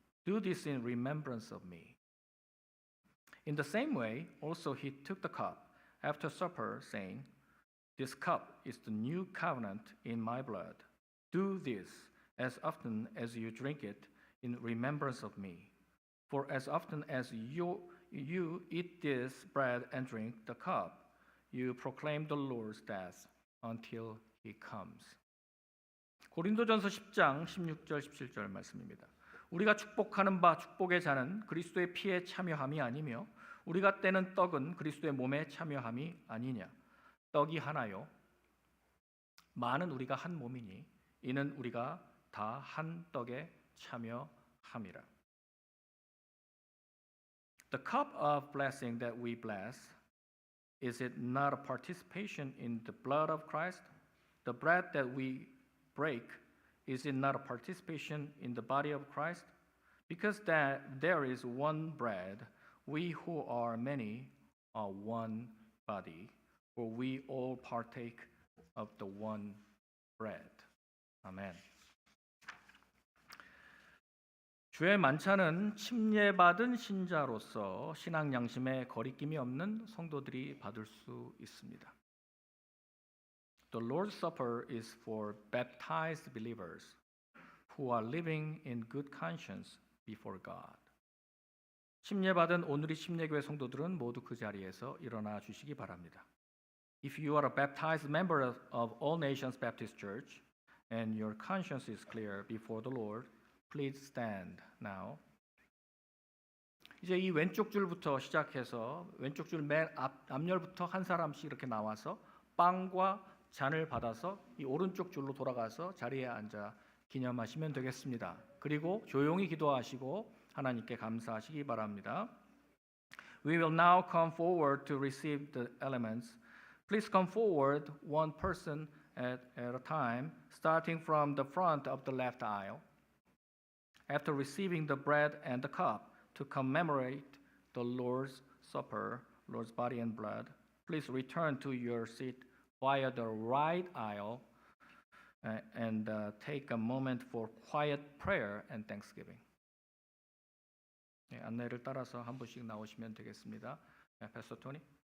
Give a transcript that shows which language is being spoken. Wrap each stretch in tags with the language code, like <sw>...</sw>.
<en>Do this in remembrance of me." In the same way, also he took the cup after supper, saying, "This cup is the new covenant in my blood. Do this as often as you drink it in remembrance of me. For as often as you eat this bread and drink the cup, you proclaim the Lord's death until he comes."</en> <ko>고린도전서 10장 16절 17절 말씀입니다. 우리가 축복하는 바 축복의 잔은 그리스도의 피에 참여함이 아니며 우리가 떼는 떡은 그리스도의 몸에 참여함이 아니냐. 떡이 하나요, 많은 우리가 한 몸이니 이는 우리가 다 한 떡에 참여함이라.</ko> <en>The cup of blessing that we bless, is it not a participation in the blood of Christ? The bread that we break, is it not a participation in the body of Christ? Because that there is one bread, we who are many are one body, for we all partake of the one bread.</en> <ko>아멘. 주의 만찬은 침례받은 신자로서 신앙 양심에 거리낌이 없는 성도들이 받을 수 있습니다.</ko> <en>The Lord's Supper is for baptized believers who are living in good conscience before God.</en> <ko>침례받은 오늘의 침례교회 성도들은 모두 그 자리에서 일어나 주시기 바랍니다.</ko> <en>If you are a baptized member of All Nations Baptist Church and your conscience is clear before the Lord, please stand now.</en> <ko>이제 이 왼쪽 줄부터 시작해서 왼쪽 줄 맨 앞열부터 한 사람씩 이렇게 나와서 빵과 잔을 받아서 이 오른쪽 줄로 돌아가서 자리에 앉아 기념하시면 되겠습니다. 그리고 조용히 기도하시고 하나님께 감사하시기 바랍니다.</ko> <en>We will now come forward to receive the elements. Please come forward one person at a time, starting from the front of the left aisle. After receiving the bread and the cup to commemorate the Lord's Supper, Lord's body and blood, please return to your seat via the right aisle and take a moment for quiet prayer and thanksgiving.</en> <ko>네, 안내를 따라서 한 분씩 나오시면 되겠습니다. 네, 패스터 토니.</ko>